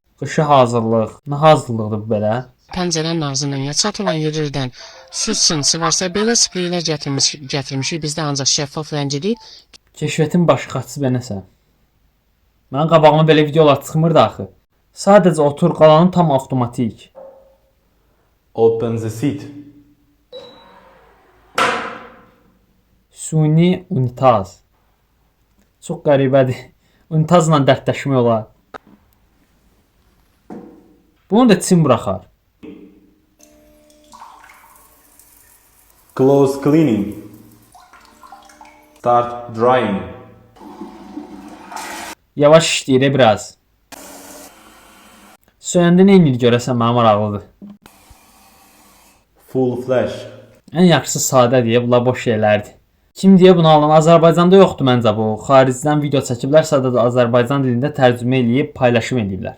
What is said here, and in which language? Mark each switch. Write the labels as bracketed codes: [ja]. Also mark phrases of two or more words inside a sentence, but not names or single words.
[az] Qışı hazırlıq. Nə hazırlıqdır bu belə? Pəncərənin ağzından ya çatılan yerlərdən su sınsı varsa belə spreylər gətirmişik. Bizdə ancaq şəffaf rəngi deyil. Keşfətin başqaçısı və nəsə. Mənim qabağıma belə videolar çıxmırdı axı. Sadəcə otur, qalanı tam avtomatik. [en] Open the seat. [az] Suni unitaz. Çox qəribədir. Unitazla dərdləşmək olar. Bunu da Çin buraxar. [en] Close cleaning. Start drying. [az] Yavaş işləyir biraz. Söyəndə nə inir görəsən, mənə maraqlıdır. [en] Full flash. [az] Ən yaxşısı sadə deyə, bunlar boş şeylərdir. Kim deyə bunu alan? Azərbaycanda yoxdur məncə bu. Xaricdən video çəkiblər, sadəcə Azərbaycan dilində tərcümə eləyib, paylaşım eləyiblər.